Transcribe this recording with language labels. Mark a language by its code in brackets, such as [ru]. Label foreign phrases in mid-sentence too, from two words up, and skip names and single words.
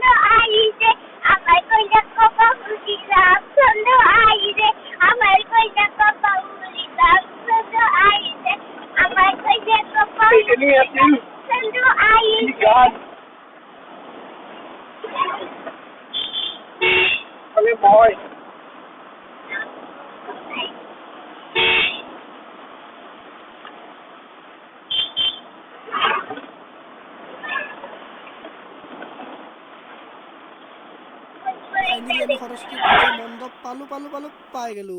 [as] আইছে আমার কইলা কপা ফুলি রামচন্দ্র আইছে আমার কইলা কপা ফুলি রামচন্দ্র আইছে আমার কইলা কপা ফুলি রামচন্দ্র আইছে আরে বয় ফাইনেলি আমি সৰস্বতী পূজা মণ্ডপ পালোঁ পাই গ'লোঁ